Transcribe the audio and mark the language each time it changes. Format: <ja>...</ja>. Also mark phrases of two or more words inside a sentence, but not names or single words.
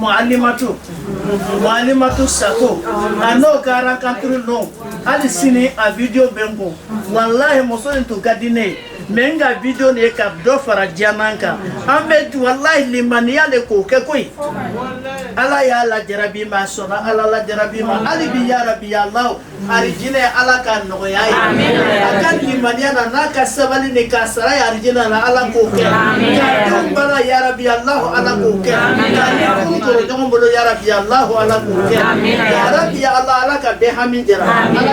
<bm>mualimatu sako a n'o ka rencontre non hali sini a video bɛ n kun walahi muso in tun ka di ne ye mais n ka video nin ye ka dɔ fara diyanan kan an bɛ walahi limaniya le k'o kɛ koyi ala y'a lajarabi ma a sɔnna ala lajarabi ma hali bi</bm> <ar>يا رب يا الله</ar> <bm>arijinɛ ala ka nɔgɔya ye a ka limaniya na n'a ka sabali ni k'a sara ye arijinɛ na ala k'o kɛ k'a denw bala</bm> <ar>يا رب الله</ar> <bm>ala k'o kɛ k'a ni furu tɔrɔ ɲɔgɔn bolo</bm> <ar>يا رب الله</ar> <bm>ala k'o kɛ</bm> <ar>يا رب يا الله</ar> <bm>ala ka bɛɛ hami jara ala</bm>